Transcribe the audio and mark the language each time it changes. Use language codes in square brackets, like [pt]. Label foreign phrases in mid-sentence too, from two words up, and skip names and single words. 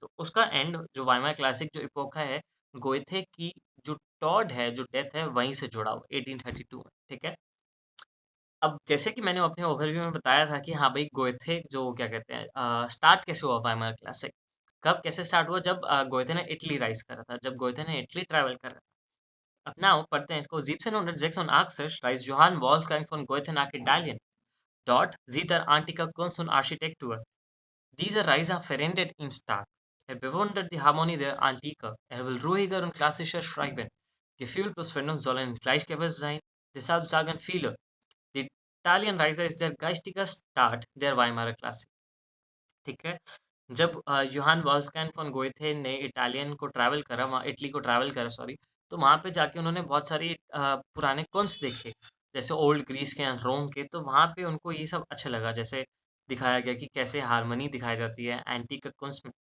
[hi] तो उसका एंड जो वाइमार क्लासिक जो इपोका है, गोएथे की जो टॉड है, जो डेथ है, वहीं से जुड़ा हुआ 1832 में, ठीक है? अब जैसे कि मैंने अपने ओवरव्यू में बताया था कि हाँ भाई, गोएथे जो क्या कहते हैं, स्टार्ट कैसे हुआ वाइमर क्लासिक? कब कैसे स्टार्ट हुआ? जब गोएथे ने इटली राइज़ करा था, जब गोएथे ने इटली ट्रैवल करा था। अब नाउ पढ़ते हैं इसको। [de] 1786 Johann Wolfgang von Goethe nach Italien. Dort sieht er antike Kunst und Architektur. Diese Reise verändert ihn stark. Er bewundert die Harmonie der Antike. Er will ruhiger und klassischer schreiben. Gefühl plus Vernunft sollen gleichgewicht sein. Deshalb sagen viele, die Italian Reise ist der geistige Start der Weimarer Klassik. [hi] ठीक है, जब यूहान वॉल्फगैंग फॉन गोएथे ने इटालियन को ट्रैवल करा, वहाँ इटली को ट्रैवल करा, सॉरी, तो वहाँ पे जाके उन्होंने बहुत सारी पुराने कुंस्ट देखे, जैसे ओल्ड ग्रीस के एंड रोम के। तो वहाँ पे उनको ये सब अच्छा लगा, जैसे दिखाया गया कि कैसे हारमोनी दिखाई जाती है एंटीक कुंस्ट में।